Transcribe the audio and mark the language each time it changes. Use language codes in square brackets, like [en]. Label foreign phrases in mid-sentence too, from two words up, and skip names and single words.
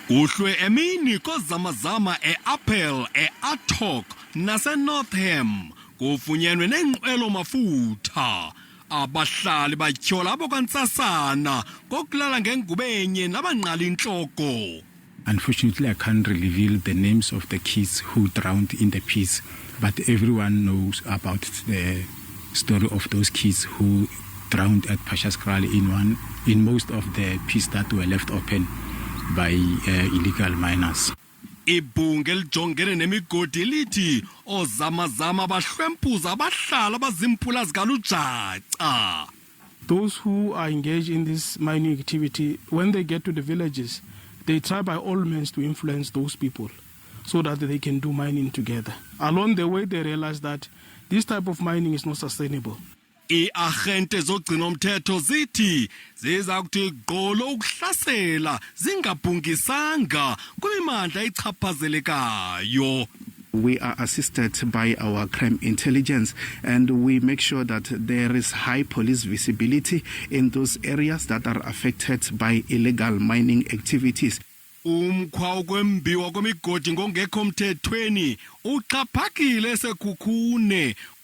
[xh] Kuhlwe emini koozama-zama e-Apple, e-Athock nase-Northam kufunyenwe nenqwelo mafutha. Abahlali batyhola abo kwantsasana kokulala ngengubenye nabanqala intloko. [en] Unfortunately, I can't reveal the names of the kids who drowned in the pits, but everyone knows about the story of those kids who drowned at Phakathi in most of the pits that were left open by illegal miners. [xh] Ibhunga elijongene nemigodi lithi oozama-zama bahlwempuza abahlali abazimpula zikalujaca. [en] Those who are engaged in this mining activity, when they get to the villages, they try by all means to influence those people so that they can do mining together. Along the way, they realize that this type of mining is not sustainable. [xh] Iiarhente zogcina umthetho zithi ziza kuthi gqolo ukuhlasela zingabhungisanga kwimimandla ichaphazelekayo. [en] We are assisted by our crime intelligence, and we make sure that there is high police visibility in those areas that are affected by illegal mining activities. [xh] Umkhwa kwembiwa kwemigodi ngokungekho mthethweni uxhaphakile eSekhukhune